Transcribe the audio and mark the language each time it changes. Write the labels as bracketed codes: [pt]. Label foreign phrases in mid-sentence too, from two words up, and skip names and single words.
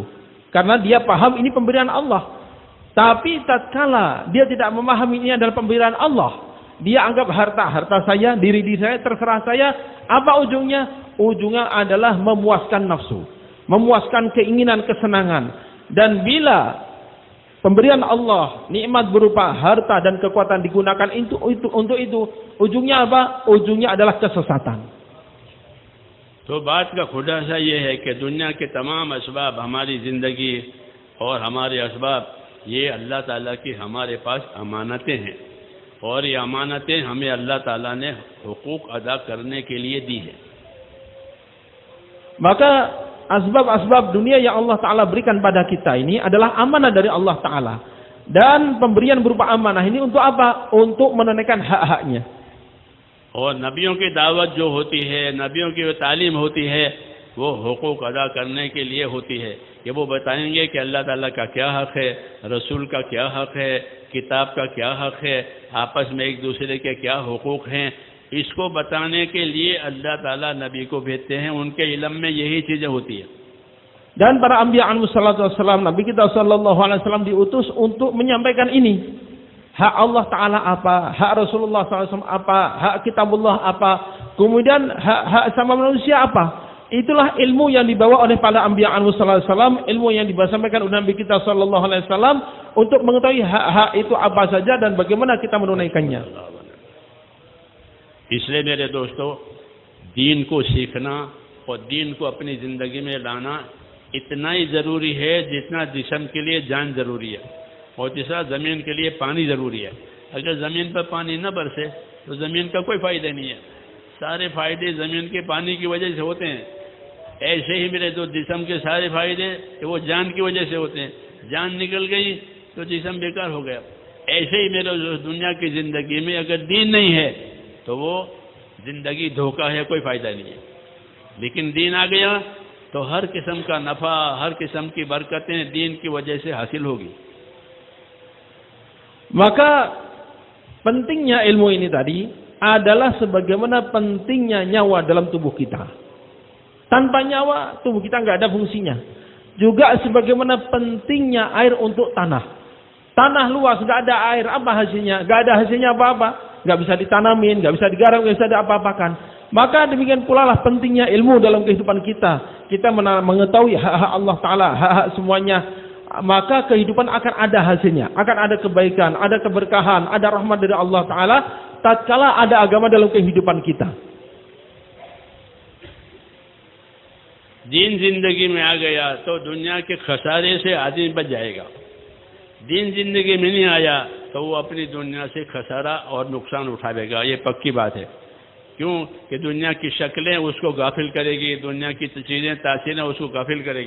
[id] Karena dia paham ini pemberian Allah. Tapi tatkala dia tidak memahami ini adalah pemberian Allah, dia anggap harta saya, diri saya, terserah saya, apa ujungnya? Ujungnya adalah memuaskan nafsu, memuaskan keinginan, kesenangan. Dan bila pemberian Allah, nikmat berupa harta dan kekuatan digunakan untuk itu, ujungnya apa? Ujungnya adalah kesesatan. [hi] तो बात का खुलासा ये है कि दुनिया के तमाम असबाब, हमारी ज़िंदगी और हमारे असबाब, ये अल्लाह ताला की हमारे पास अमानतें हैं और ये अमानतें हमें अल्लाह ताला ने हुकूक अदा करने के लिए दी है। [id] Maka asbab-asbab dunia yang Allah Ta'ala berikan pada kita ini adalah amanah dari Allah Ta'ala. Dan pemberian berupa amanah ini untuk apa? Untuk menunaikan hak-haknya. [hi] और नबियों की दावत जो होती है, नबियों की तालीम होती है, वो हुकूक अदा करने के लिए होती है कि वो बताएंगे कि अल्लाह ताला का क्या हक़ है, रसूल का क्या हक़ है, किताब का क्या हक़ है, आपस में एक दूसरे के क्या हुकूक हैं। इसको बताने के लिए अल्लाह ताला नबी को भेजते हैं। उनके इल्म में यही चीज़ें होती है। [id] Dan para anbiya [ar] alaihi salatu wassalam, [id] Nabi kita [ar] sallallahu alaihi wasallam [id] diutus untuk menyampaikan ini. Hak Allah Ta'ala apa, hak Rasulullah SAW apa, hak kitabullah apa, kemudian hak sama manusia apa. Itulah ilmu yang dibawa oleh para anbiya [ar] alaihi salatu wassalam, [id] ilmu yang disampaikan oleh Nabi kita [ar] sallallahu alaihi wasallam [id] untuk mengetahui hak-hak itu apa saja dan bagaimana kita menunaikannya. [hi] इसलिए मेरे दोस्तों, दीन को सीखना और दीन को अपनी ज़िंदगी में लाना इतना ही ज़रूरी है जितना जिस्म के लिए जान ज़रूरी है, और तीसरा ज़मीन के लिए पानी ज़रूरी है। अगर ज़मीन पर पानी न बरसे तो ज़मीन का कोई फ़ायदा नहीं है। सारे फ़ायदे ज़मीन के पानी की वजह से होते हैं। ऐसे ही मेरे जो जिस्म के सारे फ़ायदे वो जान की वजह से होते हैं। जान निकल गई तो जिस्म बेकार हो गया। ऐसे ही मेरे दुनिया की ज़िंदगी में अगर दीन नहीं है तो वो ज़िंदगी धोखा है, कोई फ़ायदा नहीं है। लेकिन दीन आ गया तो हर किस्म का नफ़ा, हर किस्म की बरकतें दीन की वजह से हासिल होगी। [id] Maka pentingnya ilmu ini tadi adalah sebagaimana pentingnya nyawa dalam tubuh kita. Tanpa nyawa tubuh kita nggak ada fungsinya. Juga sebagaimana pentingnya air untuk tanah. Tanah luas nggak ada air, apa hasilnya? Nggak ada hasilnya apa-apa. Nggak bisa ditanamin, nggak bisa digarap, nggak bisa diapa-apakan. Maka demikian pula lah pentingnya ilmu dalam kehidupan kita. Kita mengetahui hak-hak Allah Ta'ala, hak-hak semuanya. Maka kehidupan akan ada hasilnya, akan ada kebaikan, ada keberkahan, ada rahmat dari Allah Ta'ala tatkala ada agama dalam kehidupan kita. [hi] दीन जिंदगी में आ गया तो दुनिया के खसारे से आदमी बच जाएगा। दीन जिंदगी में नहीं आया तो वो अपनी दुनिया से खसारा और नुकसान उठाएगा, ये पक्की बात है। क्यों कि दुनिया की शक्लें उसको गाफिल करेगी, दुनिया की चीज़ें तासीरें उसको गाफिल करेगी।